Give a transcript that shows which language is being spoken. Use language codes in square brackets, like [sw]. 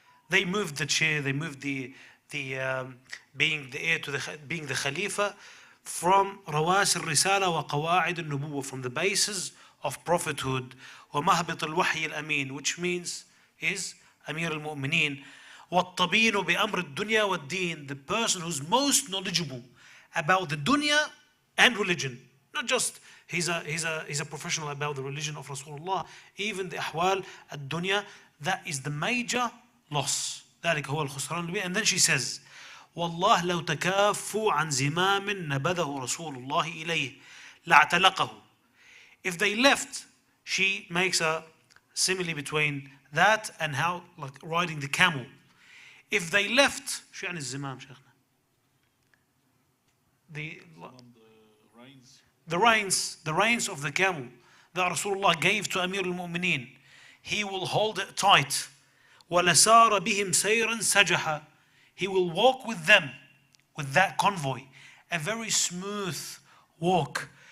[en] They moved the chair, they moved being the heir to being the Khalifa from [ar] رَوَاسِ الرِّسَالَةِ وَقَوَاعِدِ النُّبُوَّةِ, [en] from the basis of prophethood, [ar] وَمَهْبِطِ الْوَحْيِ الْأَمِينِ, [en] which means is Amir al-Mu'mineen, [ar] وَالطَّبِينُ بِأَمْرِ الدُّنْيَا وَالدِّينِ, [en] the person who's most knowledgeable about the dunya and religion. Not just he's a professional about the religion of Rasulullah, even the ahwal ad-dunya, that is the major loss. [ar] ذلك هو الخسران المبين. [en] And then she says, [ar] والله لو تكافوا عن زمام نبذه رسول الله إليه لاعتلقه. [en] If they left, she makes a simile between that and how, like riding the camel. If they left, [ar] شو يعني الزمام شيخنا? [en] The reins of the camel that Rasulullah gave to Amir al-Mu'mineen, he will hold it tight. [ar] وَلَسَارَ بِهِمْ سَيْرًا سَجَحًا. [en] he will walk with them, with that convoy, a very smooth walk.